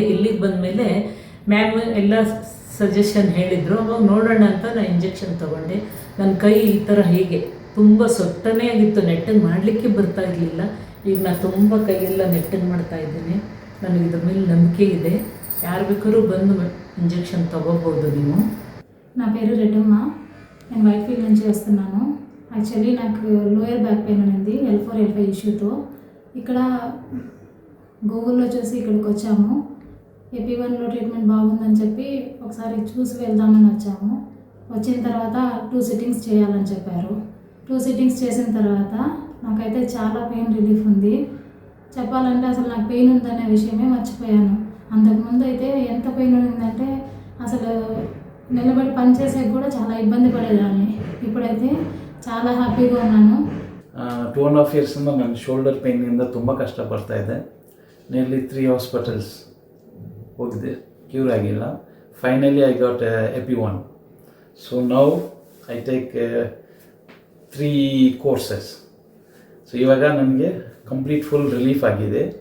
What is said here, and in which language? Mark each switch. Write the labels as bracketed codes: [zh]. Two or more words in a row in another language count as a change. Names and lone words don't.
[kn] ಇಲ್ಲಿಗೆ ಬಂದಮೇಲೆ ಮ್ಯಾಮ್ ಎಲ್ಲ ಸಜೆಷನ್ ಹೇಳಿದರು. ಅವಾಗ ನೋಡೋಣ ಅಂತ ನಾನು ಇಂಜೆಕ್ಷನ್ ತೊಗೊಂಡೆ. ನನ್ನ ಕೈ ಈ ಥರ ಹೀಗೆ ತುಂಬ ಸೊಟ್ಟನೇ ಆಗಿತ್ತು, ನೆಟ್ಟಗೆ ಮಾಡಲಿಕ್ಕೆ ಬರ್ತಾ ಇರಲಿಲ್ಲ. ಈಗ ನಾನು ತುಂಬ ಕೈಯೆಲ್ಲ ನೆಟ್ಟಗೆ ಮಾಡ್ತಾ ಇದ್ದೀನಿ. ನನಗೆ ಇದ್ರ ಮೇಲೆ ನಂಬಿಕೆ ಇದೆ. ಯಾರು ಬೇಕಾದ್ರೂ ಬಂದು [te] ఇంజెక్షన్ తగ్గబోదు నేను. నా పేరు రెడ్డమ్మ. నేను వైట్ఫీల్డ్ నుంచి వస్తున్నాను. యాక్చువల్లీ నాకు [en] lower back pain [te] ఉంది L4 L5 ఇష్యూతో. ఇక్కడ గూగుల్లో చూసి ఇక్కడికి వచ్చాము. AP1లో ట్రీట్మెంట్ బాగుందని చెప్పి ఒకసారి చూసి వెళ్దామని వచ్చాము. వచ్చిన తర్వాత 2 సిట్టింగ్స్ చేయాలని చెప్పారు. 2 సిట్టింగ్స్ చేసిన తర్వాత నాకైతే చాలా [en] pain relief [te] ఉంది. చెప్పాలంటే అసలు నాకు పెయిన్ ఉందనే విషయమే మర్చిపోయాను. అంతకుముందు అయితే ఎంత పెయిన్ ఉండిందంటే అసలు నిలబడి పనిచేసేకి కూడా చాలా ఇబ్బంది పడేదాన్ని. ఇప్పుడైతే చాలా హ్యాపీగా ఉన్నాను. [kn] 2.5 years ನಾನು ಶೋಲ್ಡರ್ ಪೇಯ್ನಿಂದ ತುಂಬ ಕಷ್ಟಪಡ್ತಾ ಇದ್ದೆ. ನಿಯರ್ಲಿ 3 ಹಾಸ್ಪಿಟಲ್ಸ್ ಹೋಗಿದೆ, ಕ್ಯೂರ್ ಆಗಿಲ್ಲ. [en] Finally I got AP1. So now I take 3 courses. [kn] ಸೊ ಇವಾಗ ನನಗೆ [en] complete full relief [kn] ಆಗಿದೆ.